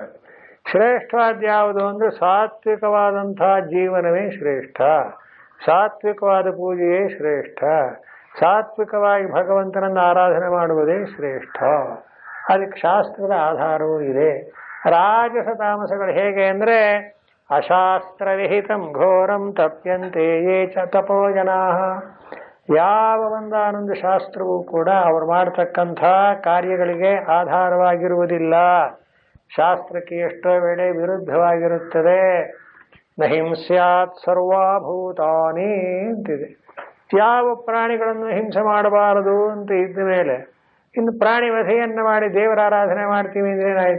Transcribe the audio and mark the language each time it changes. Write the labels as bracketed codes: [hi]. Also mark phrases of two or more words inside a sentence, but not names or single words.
[kn] ಶ್ರೇಷ್ಠವಾದ ಯಾವುದು ಅಂದರೆ ಸಾತ್ವಿಕವಾದಂಥ ಜೀವನವೇ ಶ್ರೇಷ್ಠ, ಸಾತ್ವಿಕವಾದ ಪೂಜೆಯೇ ಶ್ರೇಷ್ಠ, ಸಾತ್ವಿಕವಾಗಿ ಭಗವಂತನನ್ನು ಆರಾಧನೆ ಮಾಡುವುದೇ ಶ್ರೇಷ್ಠ. ಅದಕ್ಕೆ ಶಾಸ್ತ್ರದ ಆಧಾರವೂ ಇದೆ. ರಾಜಸ ತಾಮಸಗಳು ಹೇಗೆ ಅಂದರೆ [sa] ಅಶಾಸ್ತ್ರವಿಹಿತಂ ಘೋರಂ ತಪ್ಯಂತೆ ಯೇ ಚ ತಪೋ ಜನಾಃ. [kn] ಯಾವ ಒಂದಾನೊಂದು ಶಾಸ್ತ್ರವೂ ಕೂಡ ಅವರು ಮಾಡತಕ್ಕಂಥ ಕಾರ್ಯಗಳಿಗೆ ಆಧಾರವಾಗಿರುವುದಿಲ್ಲ. ಶಾಸ್ತ್ರಕ್ಕೆ ಎಷ್ಟೋ ವೇಳೆ ವಿರುದ್ಧವಾಗಿರುತ್ತದೆ. [sa] ನ ಹಿಂಸ್ಯಾತ್ ಸರ್ವಭೂತಾನಿ [kn] ಅಂತಿದೆ. ಯಾವ ಪ್ರಾಣಿಗಳನ್ನು ಹಿಂಸೆ ಮಾಡಬಾರದು ಅಂತ ಇದ್ದ ಮೇಲೆ ಇನ್ನು ಪ್ರಾಣಿ ವಧೆಯನ್ನು ಮಾಡಿ ದೇವರ ಆರಾಧನೆ ಮಾಡ್ತೀವಿ ಅಂದ್ರೆ ಏನಾಯ್ತು?